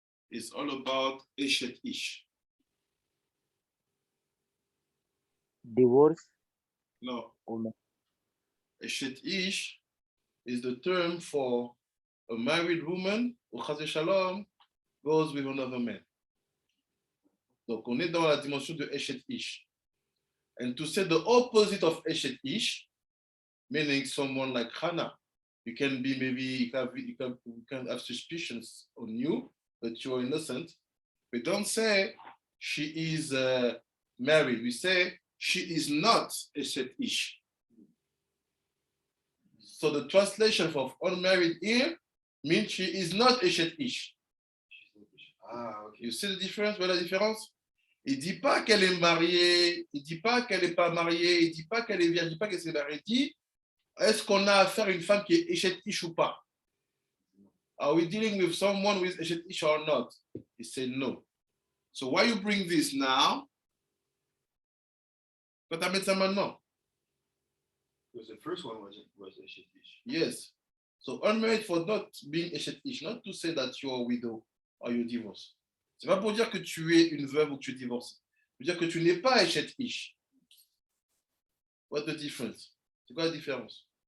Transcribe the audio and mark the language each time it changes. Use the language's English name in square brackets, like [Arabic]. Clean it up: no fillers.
[English] It's all about Eshet Ish. Divorce No, or no? Eshet Ish is the term for a married woman who Chas Shalom goes with another man. [French] Donc, on est dans la dimension de Eshet Ish. [English] And to say the opposite of Eshet Ish, meaning someone like Hannah, you can be maybe, you can have suspicions on you, but you're innocent. We don't say she is married. We say she is not Eshet Ish. So the translation of unmarried here means she is not Eshet Ish. Ah, okay. You see the difference? [French] Voilà la différence? Il ne dit pas qu'elle est mariée, il ne dit pas qu'elle n'est pas mariée, il ne dit pas qu'elle est vierge, il ne dit pas qu'elle s'est mariée. Il dit, est-ce qu'on a affaire à une femme qui est Eshet Ish ou pas? [English] Are we dealing with someone with Eshet Ish or not? He said no. So why you bring this now? [French] Quand tu as mis ça maintenant? [English] Because the first one was Eshet Ish. Yes. So unmarried for not being Eshet Ish, not to say that you're a widow or you divorce. [French] C'est pas pour dire que tu es une veuve ou que tu es divorcée. C'est pour dire que tu n'es pas Eshet Ish. [English] What's the difference? [French] C'est quoi la différence?